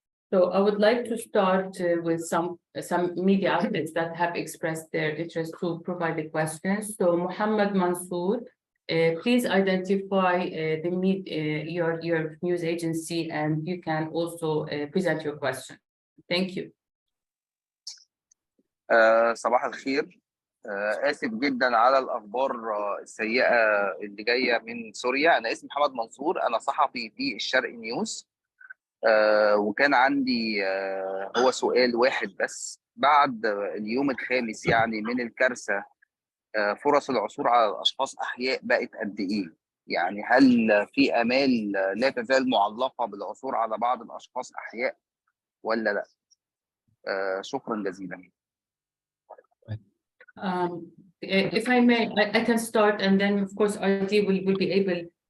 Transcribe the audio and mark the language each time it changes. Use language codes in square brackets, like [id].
[en] So I would like to start with some media outlets that have expressed their interest to provide the questions. So Mohammed Mansour, please identify your news agency, and you can also present your question. Thank you. [ar] صباح الخير. آسف جدا على الأخبار السيئة اللي جاية من سوريا. أنا اسمي محمد منصور، أنا صحفي في الشرق نيوز. وكان عندي هو سؤال واحد بس. بعد اليوم الخامس يعني من الكارثة، فرص العثور على الأشخاص أحياء بقت قد إيه؟ يعني هل في آمال لا تزال معلقة بالعثور على بعض الأشخاص أحياء ولا لا؟ شكرا جزيلا. [en] If I may, I can start, and then of course RT will be able.